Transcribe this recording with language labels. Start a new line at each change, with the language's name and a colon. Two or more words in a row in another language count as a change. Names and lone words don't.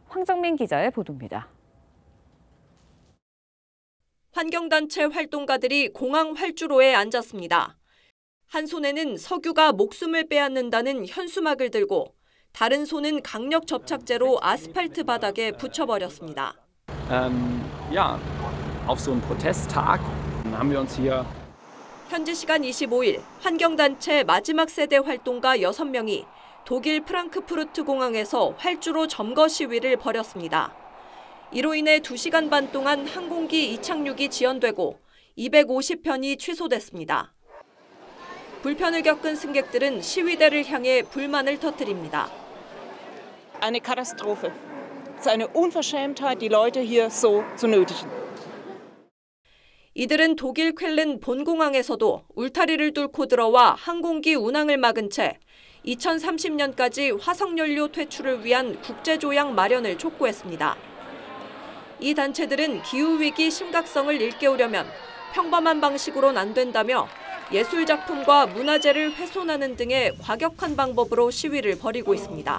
Korean: 황정민 기자의 보도입니다. 환경단체 활동가들이 공항 활주로에 앉았습니다. 한 손에는 석유가 목숨을 빼앗는다는 현수막을 들고 다른 손은 강력 접착제로 아스팔트 바닥에 붙여버렸습니다.
German: Auf so einen Protesttag haben wir uns hier
Korean: 현지 시간 25일 환경단체 마지막 세대 활동가 6명이 독일 프랑크푸르트 공항에서 활주로 점거 시위를 벌였습니다. 이로 인해 2시간 반 동안 항공기 이착륙이 지연되고 250편이 취소됐습니다. 불편을 겪은 승객들은 시위대를 향해 불만을 터뜨립니다.
German: Eine Katastrophe. Es ist eine Unverschämtheit, die Leute hier so zu nötigen.
Korean: 이들은 독일 쾰른 본공항에서도 울타리를 뚫고 들어와 항공기 운항을 막은 채 2030년까지 화석연료 퇴출을 위한 국제조약 마련을 촉구했습니다. 이 단체들은 기후위기 심각성을 일깨우려면 평범한 방식으로는 안 된다며 예술작품과 문화재를 훼손하는 등의 과격한 방법으로 시위를 벌이고 있습니다.